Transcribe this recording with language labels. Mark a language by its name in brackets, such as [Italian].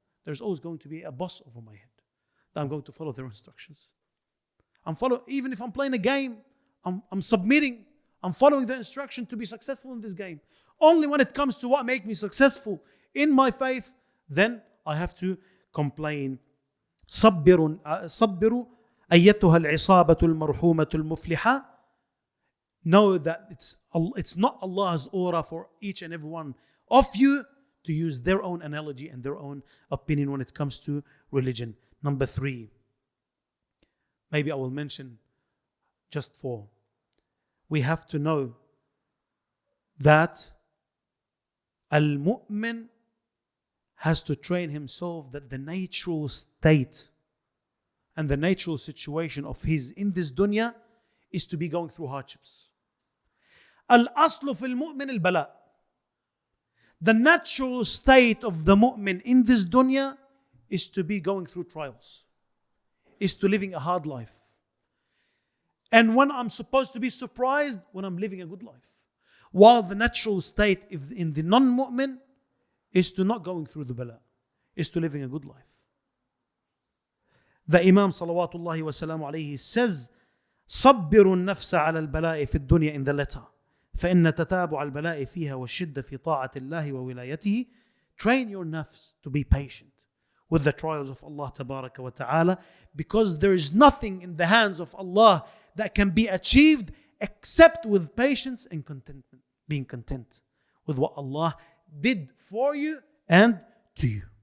[English] There's always going to be a boss over my head that I'm going to follow their instructions. Even if I'm playing a game, I'm submitting, I'm following the instruction to be successful in this game. Only when it comes to what makes me successful in my faith, then I have to complain. [Arabic] صبروا أيتها العصابة المرحومة المفلحة. [English] Know that it's not Allah's aura for each and every one of you to use their own analogy and their own opinion when it comes to religion. Number 3, maybe I will mention just 4. We have to know that al-mu'min has to train himself that the natural state and the natural situation of his in this dunya is to be going through hardships. [Arabic] Al-aslu fil mu'min al-bala. [English] The natural state of the mu'min in this dunya is to be going through trials, is to living a hard life. And when I'm supposed to be surprised, when I'm living a good life. While the natural state in the non-mu'min is to not going through the bala, is to living a good life. The Imam salawatullahi wa salam alayhi says, [Arabic] صبروا النفس على البلاء في الدنيا [English] in the letter [Arabic] فإن تتابع البلاء فيها والشدة في طاعة الله وولايته. [English] Train your nafs to be patient with the trials of Allah tabaraka wa ta'ala, because there is nothing in the hands of Allah that can be achieved except with patience and contentment, being content with what Allah did for you and to you.